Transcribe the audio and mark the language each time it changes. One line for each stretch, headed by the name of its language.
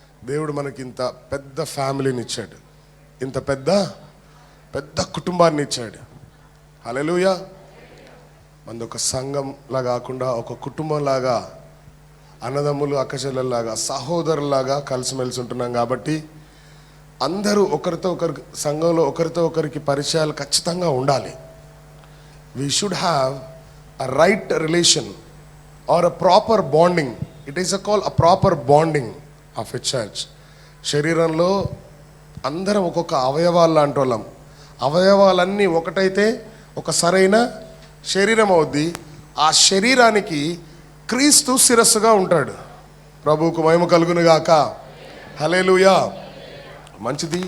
Telugu: దేవుడు మనకి ఇంత పెద్ద ఫ్యామిలీని ఇచ్చాడు, ఇంత పెద్ద పెద్ద కుటుంబాన్ని ఇచ్చాడు. హల్లెలూయా. మనది ఒక సంఘంలా కాకుండా ఒక కుటుంబంలాగా, అన్నదమ్ములు అక్కచెల్లెల్లాగా, సహోదరులాగా కలిసిమెలిసి ఉంటున్నాం. కాబట్టి అందరూ ఒకరితో ఒకరికి, సంఘంలో ఒకరితో ఒకరికి పరిచయాలు ఖచ్చితంగా ఉండాలి.
English: We should have a right relation or a proper bonding. It is called a proper bonding of a church.
Telugu: శరీరంలో అందరం ఒక్కొక్క అవయవాలు లాంటి వాళ్ళం. అవయవాలన్నీ ఒకటైతే ఒక సరైన శరీరం అవుద్ది. ఆ శరీరానికి క్రీస్తు శిరస్సుగా ఉంటాడు. ప్రభువుకు మహిమ కలుగును గాక. హల్లెలూయా. మంచిది.